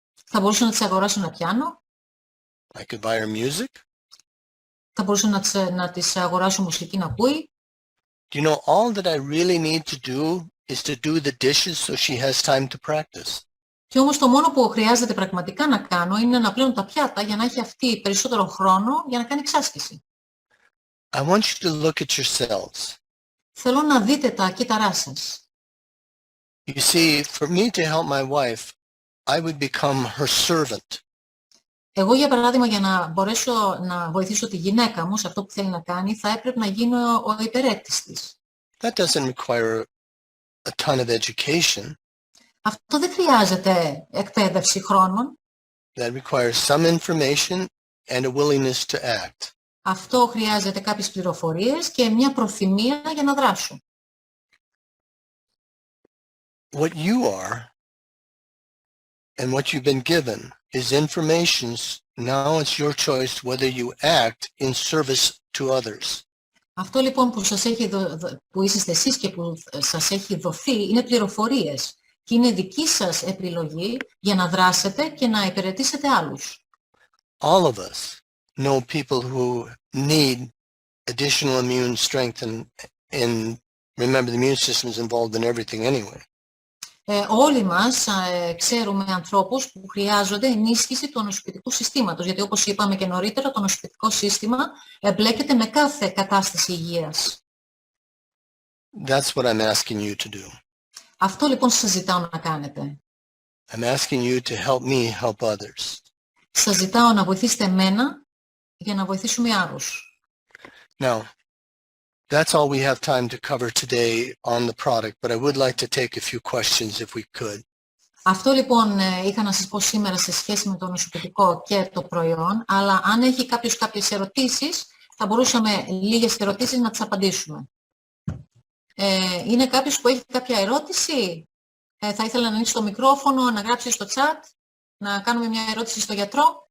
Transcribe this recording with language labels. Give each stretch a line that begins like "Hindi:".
Greek: Θα μπορούσα να της αγοράσω ένα πιάνο.
English: I could buy her music.
Greek: Θα μπορούσα να της αγοράσω μουσική να ακούει.
English: Do you know, all that I really need to do is to do the dishes so she has time to practice.
Greek: Και όμως το μόνο που χρειάζεται πραγματικά να κάνω είναι να πλένω τα πιάτα για να έχει αυτή περισσότερο χρόνο για να κάνει εξάσκηση.
English: I want you to look at yourselves.
Greek: Θέλω να δείτε τα κύτταρά σας.
English: You see, for me to help my wife, I would become her servant.
Greek: Εγώ, για παράδειγμα, για να μπορέσω να βοηθήσω τη γυναίκα μου σε αυτό που θέλει να κάνει, θα έπρεπε να γίνω ο υπερέκτης της.
English: That doesn't require a ton of education.
Greek: Αυτό δεν χρειάζεται εκπαίδευση χρόνων.
English: That requires some information and a willingness to act.
Greek: Αυτό χρειάζεται κάποιες πληροφορίες και μια προθυμία για να δράσω.
English: What you are and what you've been given is information. Now it's your choice whether you act in service to others.
Greek: Αυτό λοιπόν που είσαστε εσείς και που σας έχει δοθεί είναι πληροφορίες και είναι δική σας επιλογή για να δράσετε και να υπηρετήσετε άλλους.
English: All of us know people who need additional immune strength and remember the immune system is involved in everything anyway.
Greek: Όλοι μας ξέρουμε ανθρώπους που χρειάζονται ενίσχυση του ανοσοποιητικού συστήματος, γιατί όπως είπαμε και νωρίτερα, το ανοσοποιητικό σύστημα εμπλέκεται με κάθε κατάσταση υγείας.
English: That's what I'm asking you to do.
Greek: Αυτό λοιπόν σας ζητάω να κάνετε.
English: I'm asking you to help me help others.
Greek: Σας ζητάω να βοηθήσετε εμένα για να βοηθήσουμε άλλους.
English: Now, that's all we have time to cover today on the product, but I would like to take a few questions if we could.
Greek: Αυτό λοιπόν είχα να σας πω σήμερα σε σχέση με το ανοσοποιητικό και το προϊόν, αλλά αν έχει κάποιος κάποιες ερωτήσεις, θα μπορούσαμε λίγες ερωτήσεις να τις απαντήσουμε. Είναι κάποιος που έχει κάποια ερώτηση? Θα ήθελα να ανοίξει το μικρόφωνο, να γράψει στο chat, να κάνουμε μια ερώτηση στο γιατρό.